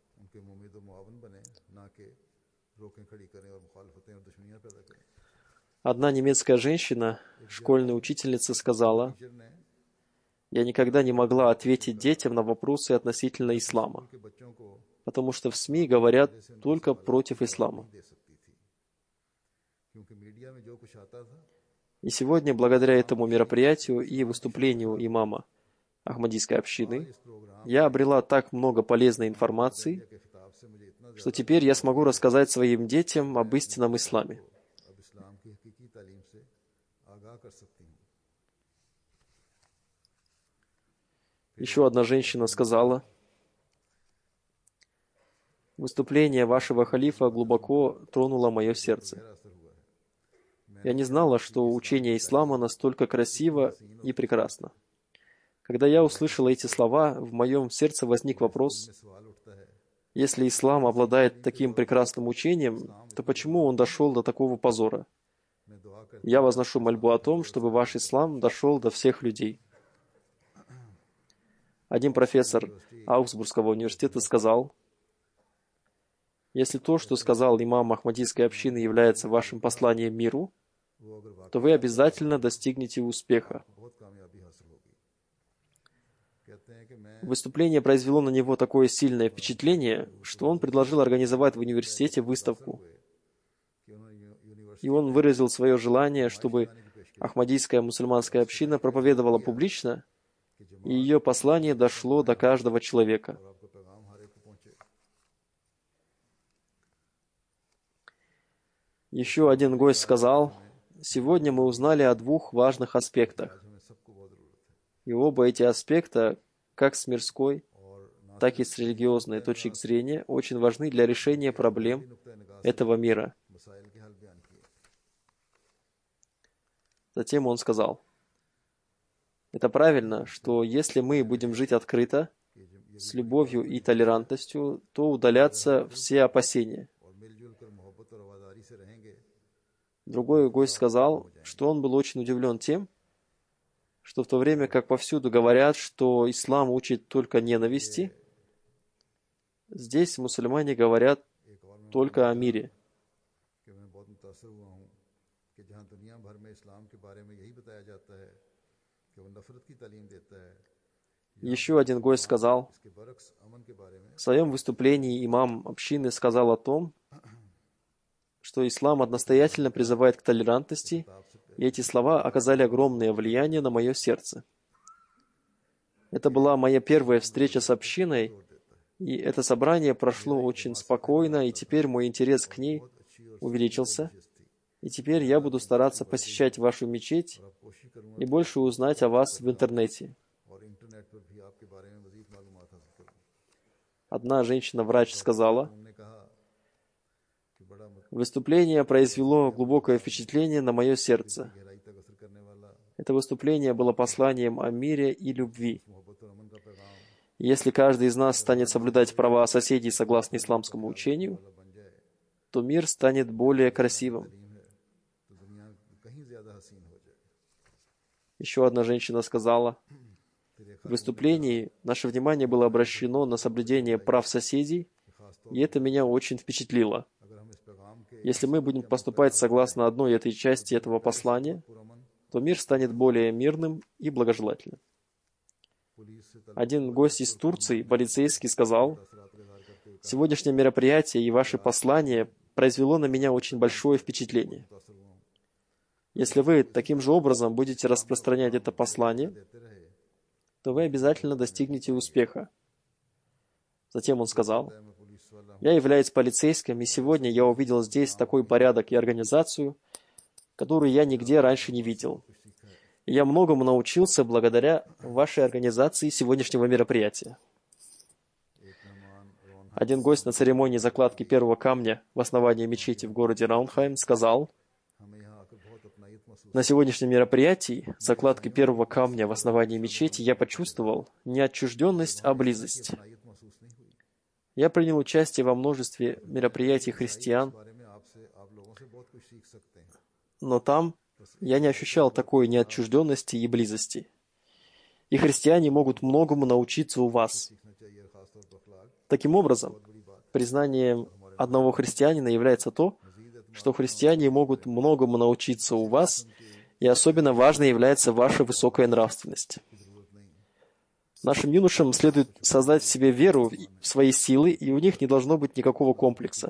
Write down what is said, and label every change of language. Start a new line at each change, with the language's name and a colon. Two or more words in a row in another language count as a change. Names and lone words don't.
Urdu: ان کے ممد و معاون بنے، نہ کہ روکیں کھڑی کریں اور مخالفتیں اور دشمنیاں پیدا کریں.
Russian: Одна немецкая женщина, школьная учительница, сказала:
Urdu: ٹیچر نے
Russian: «Я никогда не могла ответить детям на вопросы относительно ислама,
Urdu: ان کے بچوں کو
Russian: потому что в СМИ говорят только против ислама».
Urdu: دے سکتی تھی، کیونکہ میڈیا میں جو کچھ آتا تھا
Russian: И сегодня, благодаря этому мероприятию и выступлению имама Ахмадийской общины,
Urdu: اس پروگرام
Russian: я обрела так много полезной информации,
Urdu: کے خطاب سے مجھے اتنا
Russian: что теперь я смогу рассказать своим детям об истинном исламе.
Urdu: اب اسلام کی حقیقی تعلیم سے آگاہ کر سکتی ہوں.
Russian: Еще одна женщина сказала: «Выступление вашего халифа глубоко тронуло мое сердце.
Urdu: گہرا اثر ہوا ہے.
Russian: Я не знала, что учение ислама настолько красиво и прекрасно. Когда я услышала эти слова, в моем сердце возник вопрос:
Urdu: سوال اٹھتا ہے
Russian: если ислам обладает таким прекрасным учением, то почему он дошел до такого позора?
Urdu: میں دعا کر
Russian: Я возношу мольбу о том, чтобы ваш ислам дошел до всех людей». Один профессор Аугсбургского университета сказал: «Если то, что сказал имам Ахмадийской общины, является вашим посланием миру,
Urdu: وہ اگر واقعی
Russian: то вы обязательно достигнете успеха».
Urdu: بہت کامیابی حاصل ہوگی. کہتے ہیں کہ میں
Russian: Выступление произвело на него такое сильное впечатление, что он предложил организовать в университете выставку.
Urdu: کہ انہوں نے یونیورسٹی
Russian: И он выразил свое желание, чтобы Ахмадийская мусульманская община проповедовала публично, и ее послание дошло до каждого человека.
Urdu: اور آپ کا پیغام ہر ایک کو پہنچے.
Russian: Еще один гость сказал: «Сегодня мы узнали о двух важных аспектах,
Urdu: آج ہمیں سب کو بہت ضرورت ہے
Russian: и оба эти аспекта, как с мирской,
Urdu: اور نہ
Russian: так и с религиозной точек зрения, очень важны для решения проблем
Urdu: نکتہ نگاہ
Russian: этого мира».
Urdu: مسائل کے حل بیان کیے.
Russian: Затем он сказал: «Это правильно, что если мы будем жить открыто, с любовью и толерантностью, то удалятся все опасения».
Urdu: اور مل جل کر محبت اور وفاداری سے رہیں گے
Russian: Другой гость сказал, что он был очень удивлен тем, что в то время как повсюду говорят, что ислам учит только ненависти, здесь мусульмане говорят
Urdu: ایک اور میں
Russian: только о мире.
Urdu: کہ میں بہت متاثر ہوا ہوں کہ جہاں دنیا بھر میں اسلام کے بارے میں یہی بتایا جاتا ہے کہ وہ نفرت کی تعلیم دیتا ہے,
Russian: Еще один гость сказал:
Urdu: اس کے برعکس امن کے بارے میں
Russian: в своем выступлении имам общины сказал о том, что ислам настоятельно призывает к толерантности, и эти слова оказали огромное влияние на мое сердце. Это была моя первая встреча с общиной, и это собрание прошло очень спокойно, и теперь мой интерес к ней увеличился, и теперь я буду стараться посещать вашу мечеть
Urdu: آپ کوشش کروں گا
Russian: и больше узнать о вас в интернете.
Urdu: اور انٹرنیٹ پر بھی آپ کے بارے میں مزید معلومات حاصل کروں.
Russian: Одна женщина-врач сказала:
Urdu: انہوں نے کہا کہ بڑا
Russian: «Выступление произвело глубокое впечатление на мое сердце.
Urdu: گہرائی تک اثر کرنے والا
Russian: Это выступление было посланием о мире и любви.
Urdu: محبت اور امن کا پیغام
Russian: Если каждый из нас станет соблюдать права соседей согласно исламскому учению,
Urdu: والا بن جائے
Russian: то мир станет более красивым».
Urdu: تعلیم ہے تو دنیا کہیں زیادہ حسین ہو جائے.
Russian: Еще одна женщина сказала:
Urdu: پھر ایک
Russian: «В выступлении наше внимание было обращено на соблюдение прав соседей,
Urdu: خاص طور
Russian: и это меня очень впечатлило.
Urdu: اگر ہم اس پیغام کے
Russian: Если мы будем поступать согласно одной этой части этого послания,
Urdu: پرامن
Russian: то мир станет более мирным и благожелательным».
Urdu: پولیس سے
Russian: Один гость из Турции, полицейский, сказал:
Urdu: تاثرات کا اظہار کرتے ہوئے
Russian: «Сегодняшнее мероприятие и ваше послание произвело на меня очень большое впечатление.
Urdu: متاثر ہوا ہوں.
Russian: Если вы таким же образом будете распространять это послание,
Urdu: دیتے رہے
Russian: то вы обязательно достигнете успеха». Затем он сказал:
Urdu: میں پولیس والا ہوں
Russian: «Я являюсь полицейским, и сегодня я увидел здесь такой порядок и организацию, которую я нигде раньше не видел. И я многому научился благодаря вашей организации сегодняшнего мероприятия».
Urdu: ایک مہمان رون
Russian: Один гость на церемонии закладки первого камня в основании мечети в городе Раунхайм сказал:
Urdu: ہمیں یہاں آ کر بہت اپنائیت محسوس
Russian: «На сегодняшнем мероприятии закладки первого камня в основании мечети я почувствовал не отчужденность, а близость.
Urdu: اپنائیت محسوس نہیں ہوئی.
Russian: Я принял участие во множестве мероприятий христиан,
Urdu: اس بارے میں آپ لوگوں سے بہت کچھ سیکھ سکتے ہیں.
Russian: но там я не ощущал такой неотчужденности и близости. И христиане могут многому научиться у вас.
Urdu: سیکھنا چاہیے اور خاص طور پر اخلاق
Russian: Таким образом,
Urdu: بہت بڑی بات ہے.
Russian: признанием одного христианина является то, что христиане могут многому научиться у вас, и особенно важной является ваша высокая нравственность. Нашим юношам следует создать в себе веру в свои силы, и у них не должно быть никакого комплекса.